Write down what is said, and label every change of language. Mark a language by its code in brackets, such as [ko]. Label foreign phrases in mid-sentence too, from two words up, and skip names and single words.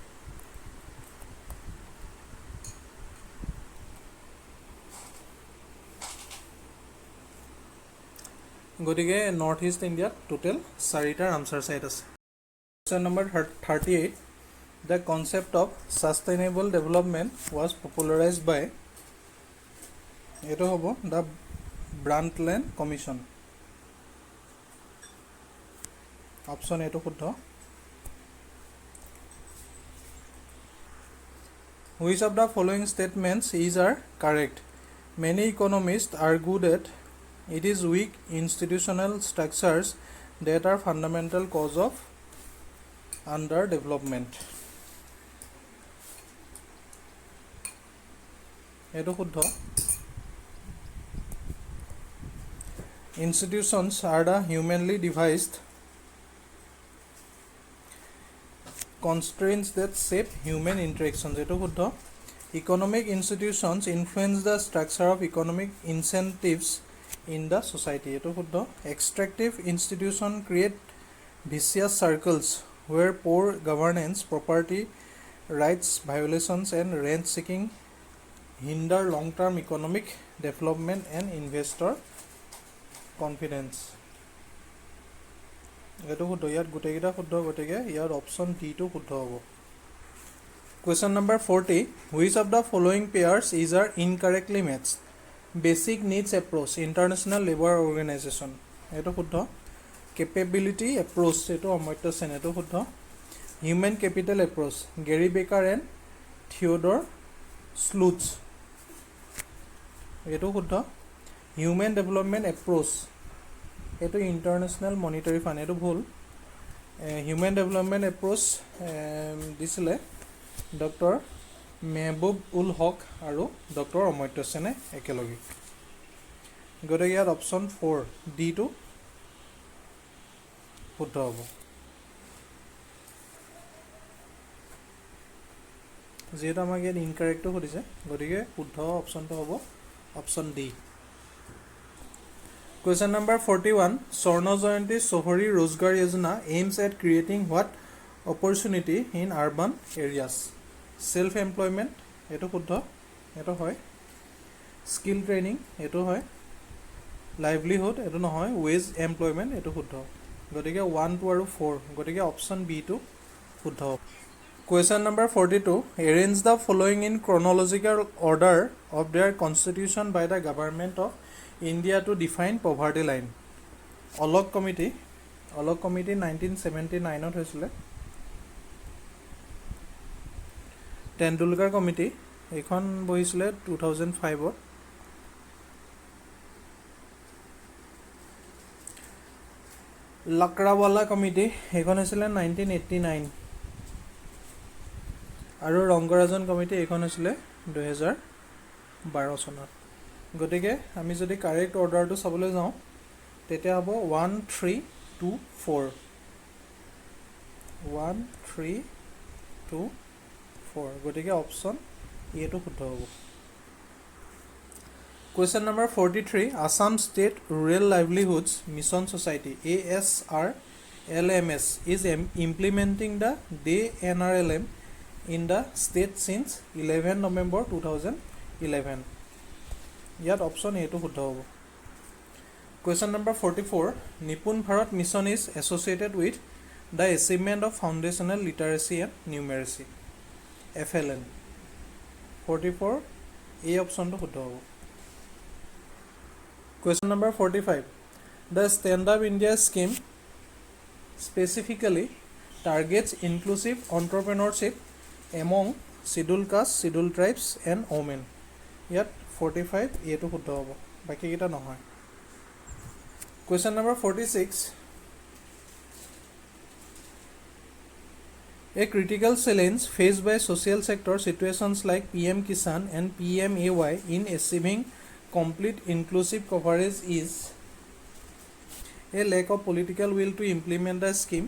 [as] গতিকে নৰ্থ ইষ্ট ইণ্ডিয়াত টোটেল 4টা ৰামচাৰ সাইট আছে [en] Question number 38 The concept of sustainable development was popularized by [as] এটো হ'ব [en] the Brundtland Commission [as] অপশ্যন এটো শুদ্ধ [en] Which of the following statements are correct? Many economists argue that it is weak institutional structures that are fundamental cause of underdevelopment. [as] এটো শুদ্ধ [en] Institutions are the humanly devised constraints that shape human interactions. [as] এটো শুদ্ধ [en] Economic institutions influence the structure of economic incentives in the society. [as] এটো শুদ্ধ [en] Extractive institutions create vicious circles where poor governance, property rights violations and rent seeking hinder long-term economic development and investor confidence. [as] এটো শুদ্ধ ইয়াত গোটেইকেইটা শুদ্ধ গতিকে ইয়াৰ অপশ্যন ডি টো শুদ্ধ হ'ব [en] Question number 40 Which of the following pairs is are incorrectly matched? Basic needs approach International Labour Organization [as] এটো শুদ্ধ [en] Capability approach [as] এটো অমর্ত্য সেন এটো শুদ্ধ [en] Human capital approach Gary Becker and Theodore Slutz [as] এটো শুদ্ধ [en] Human development approach [as] এটো International Monetary Fund এটো ভুল [en] Human development approach [as] দিছিলে ডক্টৰ মেহবুব উল হক আৰু ডক্টৰ অমর্ত্য সেনে একেলগে গতিকে ইয়াত অপশ্যন 4 ডি টো শুদ্ধ হ'ব যেটা আমাক ইয়াত ইনকাৰেক্ট সুধিছে গতিকে শুদ্ধ অপশ্যনটো হ'ব অপশ্যন ডি [en] Question number 41 Swarna Jayanti Sohori Rozgar Yojana aims at creating what opportunity in urban areas? Self employment [as] এটো শুদ্ধ এটো হয় [en] skill training [as] এটো হয় লাইভলিহুড এটো নহয় [en] wage employment [as] এটো শুদ্ধ গতিকে 1 2 আৰু 4 গতিকে অপশ্যন বি টো শুদ্ধ [en] Question number 42 Arrange the following in chronological order of their constitution by the government of India to define poverty line. [as] Olok Committee 1979 হৈছিলে. Tendulkar Committee এইখন বহিছিলে 2005 Lakrawala Committee এইখন হৈছিলে 1989 আৰু ৰংগৰাজন কমিটি এইখন হৈছিলে 2012 চনত. গতিকে আমি যদি কাৰেক্ট অৰ্ডাৰটো চাবলৈ যাওঁ তেতিয়া হ'ব 1 3 2 4 1 3 2 4. গতিকে অপশ্যন এটো শুদ্ধ হ'ব. [en] Question number 43. Assam State Rural Livelihoods Mission Society ASRLMS is implementing the Day NRLM in the state since 11 November 2011. Yet option A [as] to শুদ্ধ হ'ব. [en] Question number 44. Nipun Bharat Mission is associated with the achievement of foundational literacy and numeracy FLN. [as] 44 [en] A option [as] to শুদ্ধ হ'ব. [en] Question number 45. The Stand Up India scheme specifically targets inclusive entrepreneurship among scheduled castes, scheduled tribes and women. Yet 45 A [as] to শুদ্ধ হ'ব. বাকি কিটা নহয়. [en] Question number 46. A critical challenge faced by social sector situations like PM Kisan and PMAY in achieving complete inclusive coverage is a lack of political will to implement the scheme.